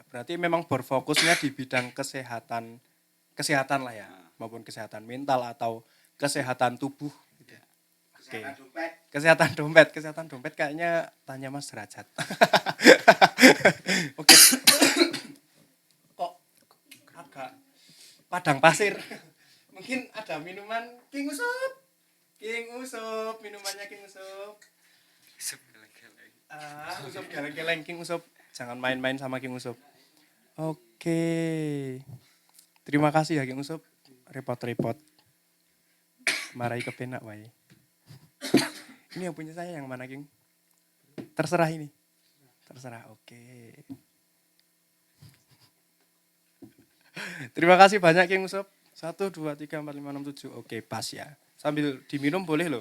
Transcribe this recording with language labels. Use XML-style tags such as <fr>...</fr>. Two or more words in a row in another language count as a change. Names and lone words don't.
<id>Berarti memang berfokusnya di bidang kesehatan lah ya, maupun kesehatan mental atau kesehatan tubuh. Gitu. Oke. Kesehatan dompet kayaknya tanya Mas Derajat. Oke. Kok agak padang pasir. Mungkin ada minuman King Usup, minumannya King Usup. Usup geleng-geleng King Usup. Jangan main-main sama King Usup. Oke. Terima kasih ya King Usup.</id> <jv>Repot-repot. Marahi kepenak wae.</jv> <id>Ini yang punya saya yang mana King? Terserah ini. Terserah. Oke. Terima kasih banyak King Usup. 1, 2, 3, 4, 5, 6, 7. Oke, pas ya. Sambil diminum boleh loh.</id>